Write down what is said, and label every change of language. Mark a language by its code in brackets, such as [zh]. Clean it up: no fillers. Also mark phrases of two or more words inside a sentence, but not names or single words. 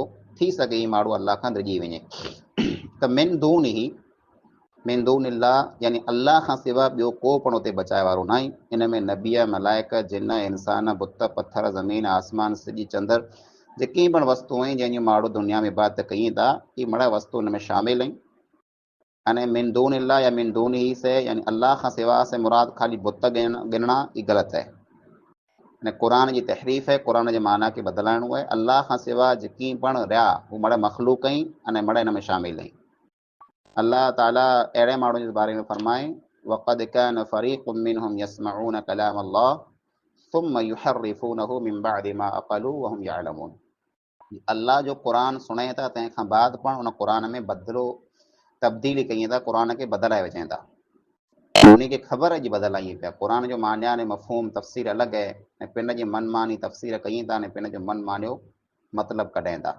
[sd] थी सघे ही माण्हू अल्लाह खां डिॼी वञे। त [ar] من دون الله [sd] यानी अल्लाह खां सवाइ ॿियो को पण उते बचाए वारो न आहे। इन में नबीअ, मलाइक, जिन, इंसान, बुत, पथर, ज़मीन, आसमान, सिॼ, चंद्र, जेकी पण वस्तू आहिनि जंहिंजूं माण्हू दुनिया में इबादत कयूं था, इहे मड़ा वस्तू हिन में शामिल आहिनि। अने [ar] من دون الله [sd] या [ar] من دوني [sd] से यानी अल्लाह खां सवाइ से मुराद ख़ाली बुत गिनणा ई ग़लति आहे। अने क़ुरान जी तहरीफ़ है, क़ुरान जे माना खे बदिलाइणो आहे। अल्लाह खां सवाइ जेकी पण रहिया हू मड़ मख़लूक आहिनि अने मड़ इन में शामिल आहिनि। अल्लाह ताला अहिड़े माण्हुनि जे बारे में फरमाए [ar] وقد كان فريق منهم يسمعون كلام الله ثم يحرفونه من بعد ما عقلوه وهم يعلمون. [sd] अल्लाह जो क़ुरान सुणे था तंहिंखां बाद पण उन क़ुरान में बदिलो तब्दीली कई था, क़ुरान खे बदिलाए विझनि था। उन खे ख़बर अॼु बदिलाई पिया। क़ुरान जो मान्या ने मफ़हूम तफ़सीर अलॻि आहे ऐं पिन जी मनमानी तफ़सीर कई था ऐं पिन जो मनमानियो मतिलबु कढनि था।